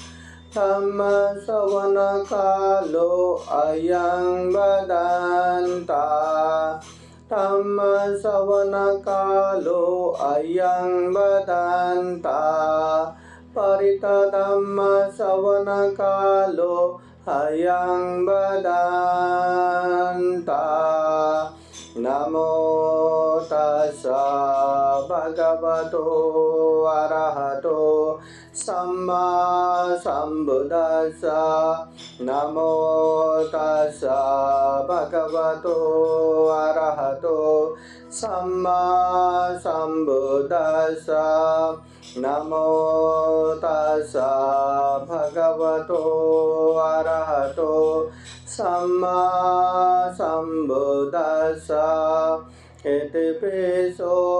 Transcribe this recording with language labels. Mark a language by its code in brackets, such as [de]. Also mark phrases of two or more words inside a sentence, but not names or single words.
[pi] धम्मश्रवणकालो अयं वदन्ता धम्मश्रवणकालो अयं वदन्ता परितधम्मश्रवणकालो अयं वदन्ता नमो तस्सा भगवतो अरहतो सम्मा सम्बुद्दस्सा नमो तस्सा भगवतो अरहतो सम्मा सम्बुद्दस्सा नमो तस्सा भगवतो अरहतो सम्मा सम्बुद्दस्सा इति पिसो